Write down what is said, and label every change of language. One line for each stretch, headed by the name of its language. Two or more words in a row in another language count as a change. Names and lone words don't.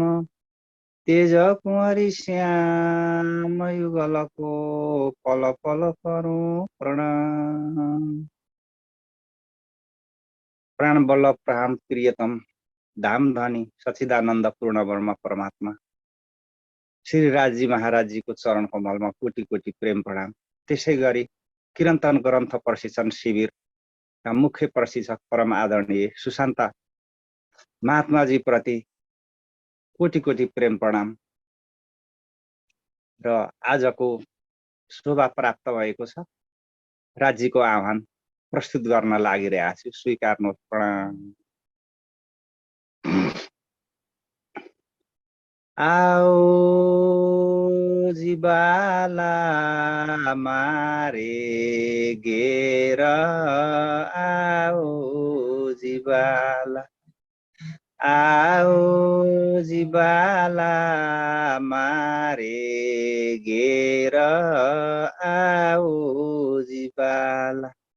Hindi: तेज कुंवरी श्याम युगल को पल पल करूं प्रणाम। प्राण बल्लभ प्राण प्रियतम धाम धनी सच्चिदानंद पूर्ण ब्रह्म परमात्मा श्री राजी महाराज जी को चरण कमल में कोटि कोटि प्रेम प्रणाम।
Nepali: त्यसै गरी
Hindi: किरंतन ग्रंथ प्रशिक्षण शिविर का मुख्य प्रशिक्षक परम आदरणीय सुशान्त महात्मा जी प्रति कोटि कोटि प्रेम प्रणाम।
Nepali: र आजको शोभा प्राप्त भएको छ, राज्यको आह्वान प्रस्तुत गर्न लागिरहेको छु, स्वीकार्नुहोस् प्रणाम।
Gujarati: आओ जिबाला मारे गेर, आओ जिबाला, आओ जिबाला मारे गेर, आओ जिबाला।